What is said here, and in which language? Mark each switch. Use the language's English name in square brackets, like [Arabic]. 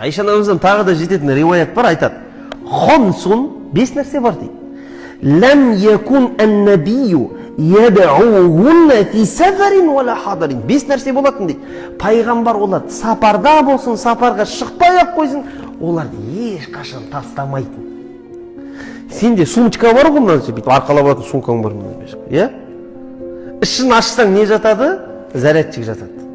[Kazakh] Айша анамыздан тағы да жететін риуаят бар, айтады. Хомсун, 5 нәрсе бар дейді. [Arabic] Лам якун ан-набию яд'угунна фи сафарин вала хадарин. [Kazakh] 5 нәрсе болатын дейді. Пайғамбар оларды сапарда болсын, сапарға шықпай-ақ қойсын, оларды ешқашан тастамайтын. Сенде сумочка бар ғой, мына бүйтіп арқалап алатын сумкаң бар мына. Иә? Ішін ашсаң не жатады? Зарядчик жатады.